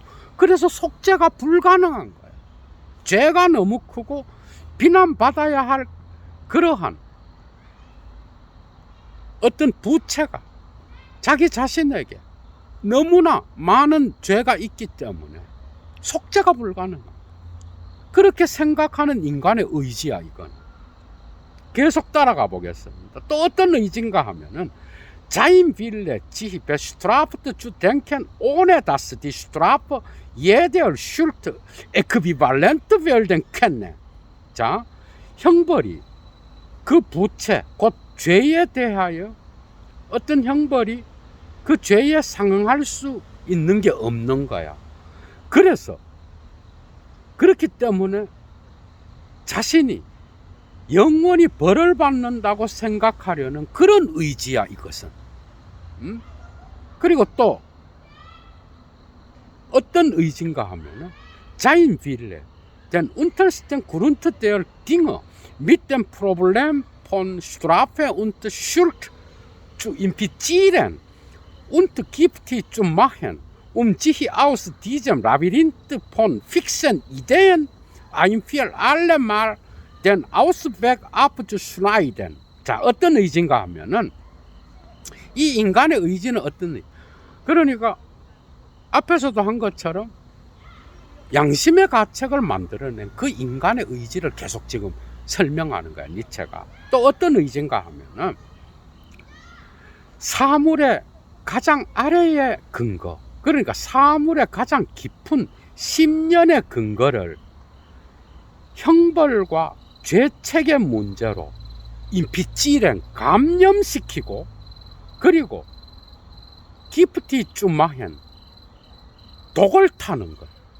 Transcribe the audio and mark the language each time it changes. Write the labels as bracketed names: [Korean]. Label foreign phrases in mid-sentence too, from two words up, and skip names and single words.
[Korean] 그래서 속죄가 불가능한 거야. 죄가 너무 크고 비난받아야 할 그러한 어떤 부채가 자기 자신에게 너무나 많은 죄가 있기 때문에 속죄가 불가능한, 그렇게 생각하는 인간의 의지야. 이건 계속 따라가 보겠습니다. 또 어떤 의지인가 하면은 [German] Sein Wille, sich bestraft zu denken, ohne dass die Strafe jeder Schuld äquivalent werden könne. [Korean] 자, 형벌이 그 부채 곧 죄에 대하여 어떤 형벌이 그 죄에 상응할 수 있는 게 없는 거야. 그래서 그렇기 때문에 자신이 영원히 벌을 받는다고 생각하려는 그런 의지야 이것은. 그리고 또 어떤 의지인가 하면은 [German] Sein Wille, den untersten Grund der Dinge mit dem Problem von Strafe und Schuld zu implizieren und giftig zu machen, sich aus diesem Labyrinth von fixen Ideen ein für alle Mal den Ausweg abzuschneiden. [Korean] 자, 어떤 의지인가 하면은 이 인간의 의지는 어떤 의지? 그러니까 앞에서도 한 것처럼 양심의 가책을 만들어낸 그 인간의 의지를 계속 지금 설명하는 거야, 니체가. 또 어떤 의지인가 하면은 사물의 가장 아래의 근거, 그러니까 사물의 가장 깊은 심연의 근거를 형벌과 죄책의 문제로 인피찌렌 감염시키고, 그리고 [German] giftig zu machen [Korean] 독을 타는 것.